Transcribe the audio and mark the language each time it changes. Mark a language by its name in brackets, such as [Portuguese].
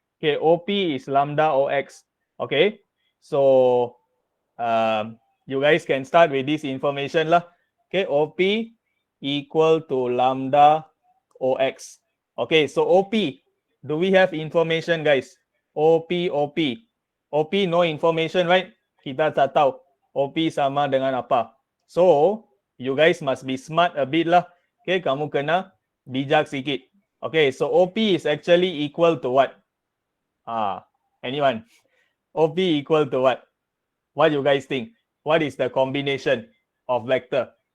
[English] Okay, OP is lambda OX. Okay, so you guys can start with this information lah. Okay, OP equal to lambda OX. Okay, so OP, do we have information, guys? OP. OP no information, right? [Malay] Kita tak tahu OP sama dengan apa. [English] So, you guys must be smart a bit lah. Okay, [Malay] kamu kena bijak sikit. [English] Okay, so OP is actually equal to what? Anyone? OP equal to what? What you guys think? What is the combination of vector?